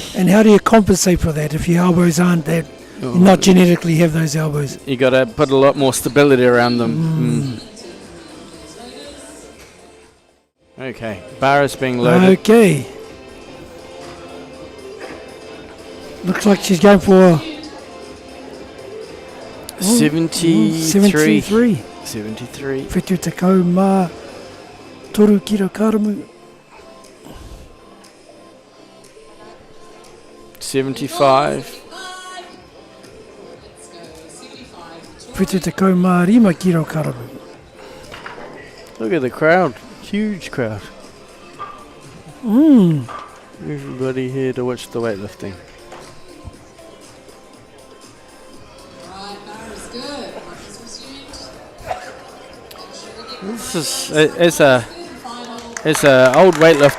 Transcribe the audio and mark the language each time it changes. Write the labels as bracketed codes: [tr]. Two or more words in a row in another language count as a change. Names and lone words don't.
[en] And how do you compensate for that if your elbows aren't that, not genetically have those elbows? You got to put a lot more stability around them. Okay, bar is being loaded. Okay. Looks like she's going for 73. [mi] Whitu te kau mā toru kira karamu. 75. Whitu te kau mā rima kira karamu. [en] Look at the crowd. Huge crowd. Everybody here to watch the weightlifting. This is as a old weightlifter.